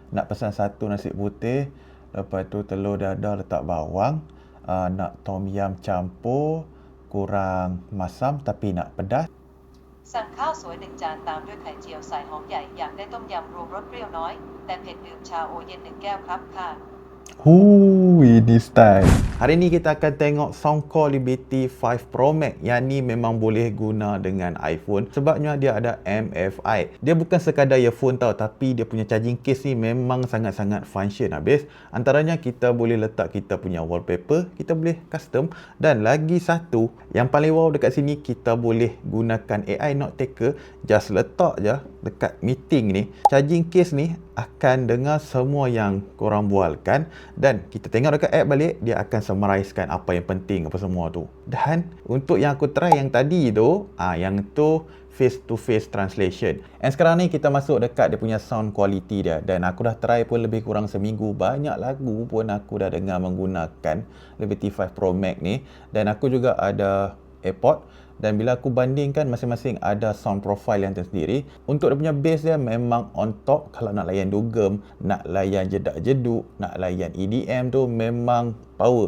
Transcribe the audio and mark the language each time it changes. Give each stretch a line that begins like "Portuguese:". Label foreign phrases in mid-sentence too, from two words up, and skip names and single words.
Malay: nak pesan satu nasi putih, lepas tu telur dadah letak bawang, nak tom yum campur, kurang masam tapi nak pedas.
Thai: สั่งข้าวสวย1 จานตามด้วยไข่เจียวใส่หอมใหญ่อยากได้ต้มยำรวมรสเปรี้ยวน้อยแต่เผ็ดดื่มชาโอเย็น1 แก้วครับค่ะ
Malay: Ini style. Hari ni kita akan tengok Soundcore Liberty 5 Pro Max. Yang ni memang boleh guna dengan iPhone sebabnya dia ada MFI. Dia bukan sekadar earphone tau, tapi dia punya
English: charging case
Malay: ni memang sangat-sangat function habis. Antaranya kita boleh letak kita punya wallpaper, kita boleh custom, dan lagi satu yang paling wow dekat sini, kita boleh gunakan
English: AI note taker.
Malay: Just letak je dekat meeting ni,
English: charging case
Malay: ni akan dengar semua yang korang bualkan, dan kita tengok dekat app balik, dia akan summarizekan apa yang penting apa semua tu. Dan untuk yang aku try yang tadi tu, yang tu
English: face to face translation.
Malay: And sekarang ni kita masuk dekat dia punya
English: sound quality
Malay: dia, dan aku dah try pun lebih kurang seminggu. Banyak lagu pun aku dah dengar menggunakan Liberty 5 Pro Max ni, dan aku juga ada AirPod. Dan bila aku bandingkan, masing-masing ada
English: sound profile
Malay: yang tersendiri. Untuk dia punya bass dia memang
English: on top.
Malay: Kalau nak layan dugem, nak layan jedak-jeduk, nak layan EDM tu memang power.